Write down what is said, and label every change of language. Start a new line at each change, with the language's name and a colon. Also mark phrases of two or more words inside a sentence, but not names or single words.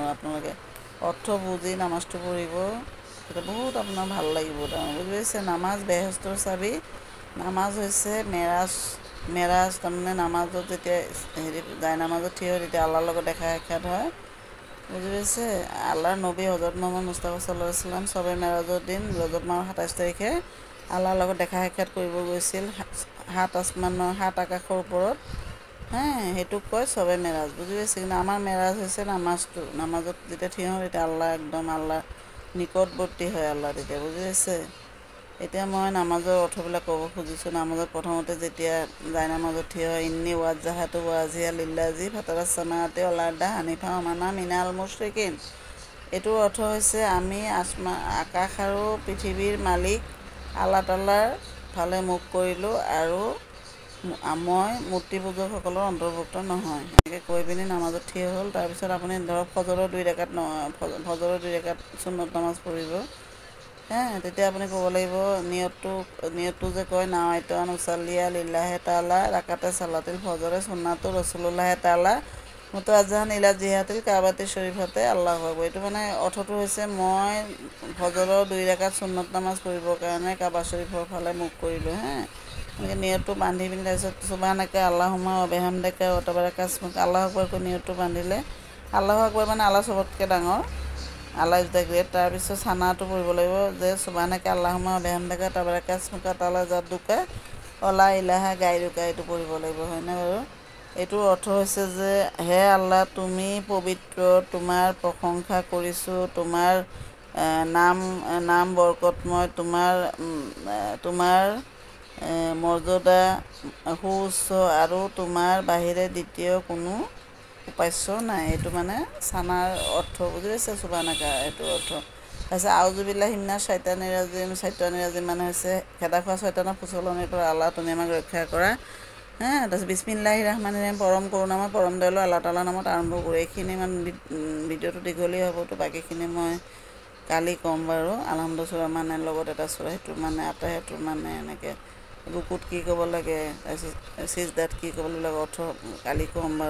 Assamese: আপোনালোকে অৰ্থ বুজি নামাজটো পঢ়িব, তেতিয়া বহুত আপোনাৰ ভাল লাগিব। তাৰমানে বুজি পাইছে? নামাজ বেহেস্তৰ চাবি। নামাজ হৈছে মেৰাজ তাৰমানে নামাজত যেতিয়া যায় নামাজত থিয় হয় তেতিয়া আল্লাহৰ লগত দেখা সাক্ষাৎ হয়। বুজি পাইছে? আল্লাহৰ নবী হজৰত মুহাম্মদ মুস্তাফা
Arabic: صلى الله عليه وسلم
Assamese: চবে মেৰাজৰ দিন ৰজব মাহৰ ২৭ তাৰিখে আল্লাহৰ লগত দেখা সাক্ষাৎ কৰিব গৈছিল ৭ আকাশৰ ওপৰত। সেইটোক কয় চবে মেৰাজ। বুজি পাইছে? কিন্তু আমাৰ মেৰাজ হৈছে নামাজটো। নামাজত যেতিয়া থিয় হওঁ তেতিয়া আল্লাহ নিকটৱৰ্তী হয় আল্লাহ তেতিয়া। বুজি পাইছে? এতিয়া মই নামাজৰ অৰ্থবিলাক ক'ব খুজিছোঁ। নামাজত প্ৰথমতে যেতিয়া যায় নামাজত থিয় হয়,
Arabic: إني وجهت وجهي للذي فطر السماوات والأرض حنيفا وما أنا من المشركين.
Assamese: এইটোৰ অৰ্থ হৈছে আমি আকাশ আৰু পৃথিৱীৰ মালিক আল্লাহ তাআলাৰ ফালে মুখ কৰিলোঁ আৰু মই মূৰ্তি পূজকসকলৰ অন্তৰ্ভুক্ত নহয়। এনেকৈ কৈ পিনি নামাজত থিয় হ'ল। তাৰপিছত আপুনি ধৰক ফজৰৰ ২ ৰাকাত সুন্নত নামাজ পঢ়িব। তেতিয়া আপুনি ক'ব লাগিব নিয়তটো যে কয়
Arabic: نويت أن أصلي لله تعالى ركعتي صلاة الفجر سنة رسول الله تعالى متوجها إلى جهة الكعبة الشريفة الله أكبر.
Assamese: এইটো মানে অৰ্থটো হৈছে মই ফজৰৰ ২ ৰাকাত সুন্নত নামাজ পঢ়িবৰ কাৰণে কাবা শৰীফৰ ফালে মুখ কৰিলোঁ। এনেকৈ নিয়তটো বান্ধি পিনি তাৰপিছত
Arabic: سبحانك اللهم وبحمدك وتبارك اسمك الله أكبر
Assamese: কৈ নিয়তটো বান্ধিলে,
Arabic: الله أكبر
Assamese: মানে আল্লাহ চবতকৈ ডাঙৰ,
English: Allah is the great.
Assamese: তাৰপিছত চানাটো পঢ়িব লাগিব যে
Arabic: سبحانك اللهم وبحمدك تبارك اسمك تعالى جدك ولا إله غيرك.
Assamese: এইটো পঢ়িব লাগিব, হয়নে বাৰু? এইটোৰ অৰ্থ হৈছে যে হে আল্লাহ তুমি পবিত্ৰ, তোমাৰ প্ৰশংসা কৰিছোঁ, তোমাৰ নাম বৰকতময়, তোমাৰ মৰ্যাদা সুউচ্চ আৰু তোমাৰ বাহিৰে দ্বিতীয় কোনো উপাস্য নাই। এইটো মানে চানাৰ অৰ্থ। বুজি পাইছে? সুবহানাকা এইটোৰ অৰ্থ। তাৰপিছত
Arabic: أعوذ بالله من الشيطان الرجيم
Assamese: মানে হৈছে খেদা খোৱা শয়তানৰ ফুচলনিৰ পৰা আল্লাহ তুমি আমাক ৰক্ষা কৰা। তাৰপিছত
Arabic: بسم الله الرحمن الرحيم.
Assamese: পৰম কৰোণাময় পৰম দয়ালু আল্লাহ তাআলাৰ নামত আৰম্ভ কৰোঁ। এইখিনি মানে ভিডিঅ'টো দীঘলীয়া হ'বতো, বাকীখিনি মই কালি ক'ম বাৰু। আলহামদু সূৰা মানে লগত এটা সূৰা, সেইটো মানে আতাহিয়াতুৰ মানে এনেকৈ ৰুকুত কি ক'ব লাগে, তাৰপিছত চিজদাত কি ক'ব লাগে অৰ্থ কালি ক'ম বাৰু।